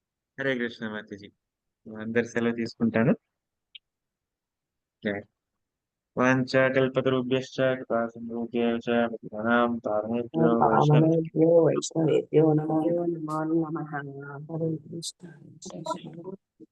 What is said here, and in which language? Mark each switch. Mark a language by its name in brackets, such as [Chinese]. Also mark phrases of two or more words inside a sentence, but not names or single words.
[Telugu] హరే కృష్ణ మాతాజీ. అందరి సెలవు తీసుకుంటాను. జై. [Sanskrit] వాంఛాకల్పతరుభ్యశ్చ కృపాసింధుభ్యశ్చ పతితానాం పావనేభ్యో వైష్ణవేభ్యో వైష్ణవేభ్యో నమో నమః. హరే కృష్ణ.